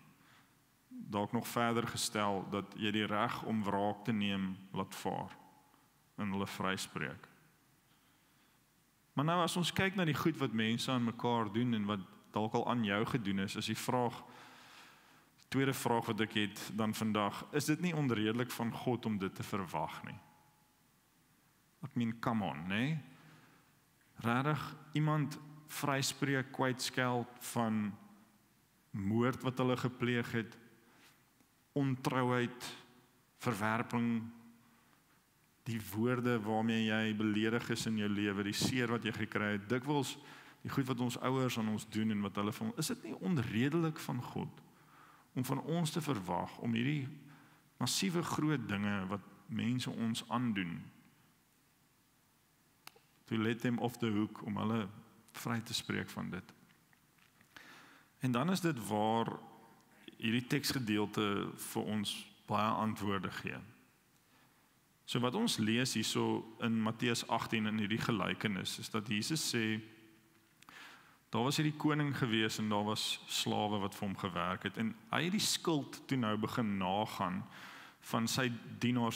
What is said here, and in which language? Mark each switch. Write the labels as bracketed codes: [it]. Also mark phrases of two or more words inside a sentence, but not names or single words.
[af] Dalk nog verder gestel dat jy die reg om wraak te neem laat vaar en hulle vryspreek. Maar nou as ons kyk na die goed wat mense aan mekaar doen en wat dalk al aan jou gedoen is die tweede vraag wat ek het dan vandag, is dit nie onredelik van God om dit te verwag nie? Ek meen, [en] come on, [af] nee? Regtig iemand vryspreek, kwytskeld van moord wat hulle gepleeg het, ontrouheid, verwerping, die woorde waarmee jy beledig is in jou lewe, die seer wat jy gekry het, dikwels die goed wat ons ouers aan ons doen en wat hulle van, is dit nie onredelik van God om van ons te verwag om hierdie massiewe groot dinge wat mense ons aandoen, [en] to let them off the hook, [af] om hulle vry te spreek van dit. En dan is dit waar hierdie teksgedeelte vir ons baie antwoorde gee. So wat ons lees hierso in Matteus 18 in hierdie gelykenis, is dat Jesus sê, daar was hierdie koning gewees en daar was slawe wat vir hom gewerk het, en hy het die skuld toe nou begin nagaan van sy dienaars.